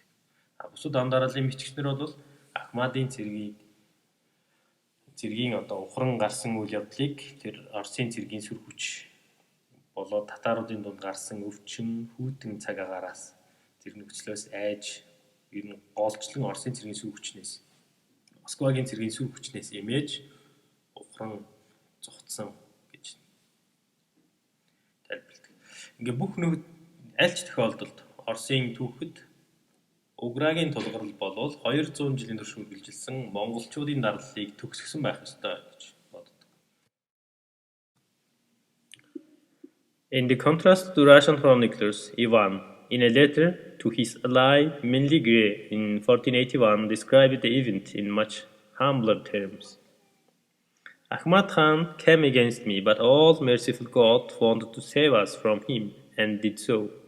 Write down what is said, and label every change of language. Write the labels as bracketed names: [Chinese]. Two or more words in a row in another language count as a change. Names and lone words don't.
[Mongolian] Бусад он дарааллын бичигчнэр бол Ахмадын цэргийн ухран гарсан үйл явдлыг тэр Оросын цэргийн сүр хүч болоод татаруудын дунд гарсан өвчин, хүйтэн цаг агаараас тэр нөхцлөөс айж ер нь голчлон Оросын цэргийн сүр хүчнээс Москвагийн цэргийн сүр хүчнээс эмээж ухран зугтсан гэж тайлбарладаг. Ингээ бүх нөхөд аль ч тохиолдолд Оросын түүхэд Уграгийн тулгарал болвол 200 жилийн турш үргэлжилсэн монголчуудын дарлалыг төгсгсөн байх ёстой гэж боддог. [English] In the contrast to Russian chroniclers, Ivan, in a letter to his ally Menligre in 1481, described the event in much humbler terms. Ahmad Khan came against me, but all merciful God wanted to save us from him, and did so.